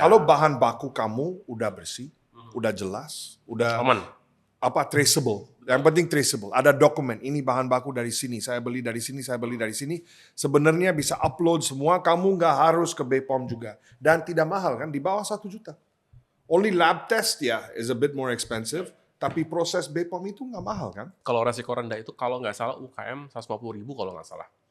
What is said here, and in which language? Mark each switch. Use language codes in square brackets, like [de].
[id] Kalau bahan baku kamu udah bersih, udah jelas, udah Aman. traceable. Yang penting traceable. Ada dokumen. Ini bahan baku dari sini. Saya beli dari sini. Saya beli dari sini. Sebenarnya bisa upload semua. Kamu nggak harus ke BPOM juga. Dan tidak mahal kan? Di bawah 1 juta. [en] Only lab test ya is a bit more expensive. [id] Tapi proses BPOM itu nggak mahal kan? Kalau resiko rendah itu kalau nggak salah UKM 150.000 kalau nggak salah.